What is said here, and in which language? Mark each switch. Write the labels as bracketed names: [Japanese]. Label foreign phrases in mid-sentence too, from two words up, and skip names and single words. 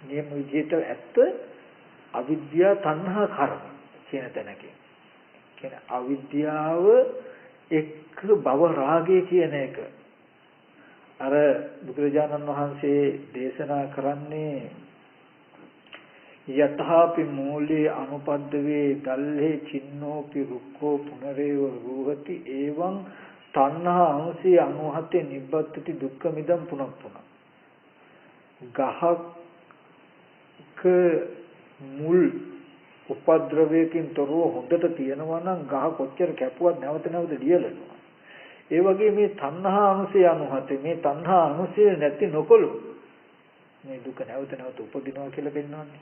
[Sinhala] නියම විදිහට ඇත්ත අවිද්‍යා තණ්හා කර්ම. කියන තැනකින්. කියන අවිද්‍යාව එක්ක භව රාගය කියන එක අර බුදුරජාණන් වහන්සේ දේශනා කරන්නේ [Pali] යතහාපි මූලේ අනුපද්දවේ දල්හේ චින්නෝපි රුක්ඛෝ පුනරේව රූහති එවං තණ්හා අනුසී අනුහතේ නිබ්බත්ති දුක්ඛ මිදම් පුනප්පුන [Sinhala] ගහක මුල් උපද්‍රවයකින් තොරව හොඳට තියෙනවා නම් ගහ කොච්චර කැපුවත් නැවත නැවත ලියලනවා. ඒ වගේ මේ තණ්හා අනුසය අනුහතේ මේ තණ්හා අනුසය නැති නොකොළු මේ දුක නැවත නැවත උපදිනවා කියලා පෙන්වන්නේ.